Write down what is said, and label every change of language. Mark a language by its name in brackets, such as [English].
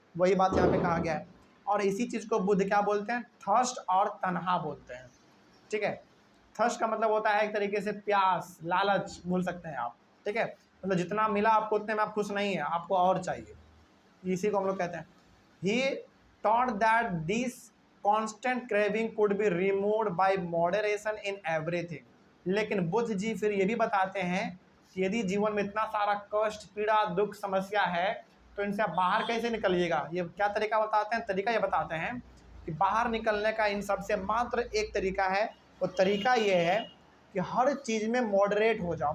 [Hindi] वही बात यहाँ पे कहा गया है। और इसी चीज़ को बुद्ध क्या बोलते हैं? थर्स्ट और तन्हा बोलते हैं। ठीक है, थर्स्ट का मतलब होता है एक तरीके से प्यास, लालच बोल सकते हैं आप। ठीक है, मतलब जितना मिला आपको उतने में आप खुश नहीं है, आपको और चाहिए, इसी को हम लोग कहते हैं। [English] He taught that this constant craving could be removed by moderation in everything। [Hindi] लेकिन बुद्ध जी फिर ये भी बताते हैं कि यदि जीवन में इतना सारा कष्ट पीड़ा दुख समस्या है तो इनसे आप बाहर कैसे निकलिएगा। ये क्या तरीका बताते हैं? तरीका ये बताते हैं कि बाहर निकलने का इन सबसे मात्र एक तरीका है। वो तरीका ये है कि हर चीज़ में मॉडरेट हो जाओ।